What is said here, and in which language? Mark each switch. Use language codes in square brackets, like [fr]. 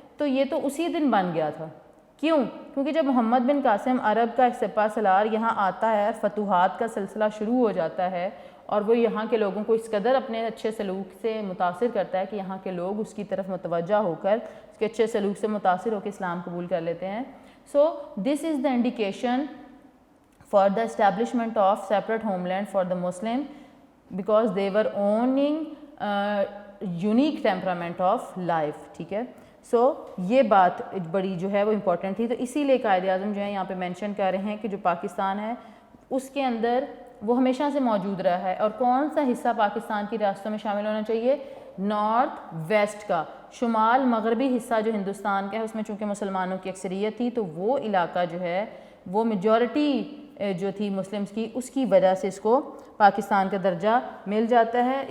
[ur] تو یہ تو اسی دن بن گیا تھا. کیوں؟ کیونکہ جب محمد بن قاسم عرب کا ایک سپہ سالار یہاں آتا ہے، فتوحات کا سلسلہ شروع ہو جاتا ہے، اور وہ یہاں کے لوگوں کو اس قدر اپنے اچھے سلوک سے متاثر کرتا ہے کہ یہاں کے لوگ اس کی طرف متوجہ ہو کر اس کے اچھے سلوک سے متاثر ہو کے اسلام قبول کر لیتے ہیں. [en] So this is the indication for the establishment of separate homeland for the Muslim because they were owning unique temperament of life, [ur] ٹھیک ہے. سو یہ بات بڑی جو ہے وہ امپورٹنٹ تھی. تو اسی لیے قائد اعظم جو ہے یہاں پہ مینشن کر رہے ہیں کہ جو پاکستان ہے اس کے اندر وہ ہمیشہ سے موجود رہا ہے. اور کون سا حصہ پاکستان کی ریاستوں میں شامل ہونا چاہیے؟ نارتھ ویسٹ کا. شمال مغربی حصہ جو ہندوستان کا ہے اس میں چونکہ مسلمانوں کی اکثریت تھی تو وہ علاقہ جو ہے وہ میجورٹی جو تھی مسلمز کی، اس کی وجہ سے اس کو پاکستان کا درجہ مل جاتا ہے.